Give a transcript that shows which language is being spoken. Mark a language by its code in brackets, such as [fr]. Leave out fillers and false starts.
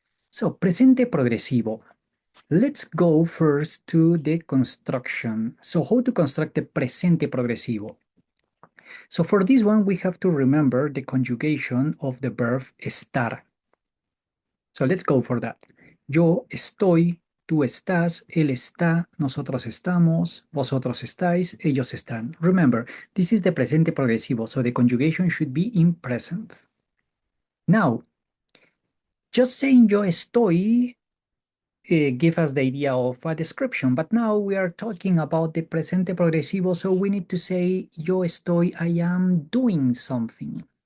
[en] So, Presente Progresivo. Let's go first to the construction. So, how to construct the Presente Progresivo? So, for this one, we have to remember the conjugation of the verb estar. So let's go for that. [es] Yo estoy, tú estás, él está, nosotros estamos, vosotros estáis, ellos están. [en] Remember, this is the presente progresivo, so the conjugation should be in present. Now, just saying [es] yo estoy [en] give us the idea of a description, but now we are talking about the presente progresivo, so we need to say yo estoy, I am doing something.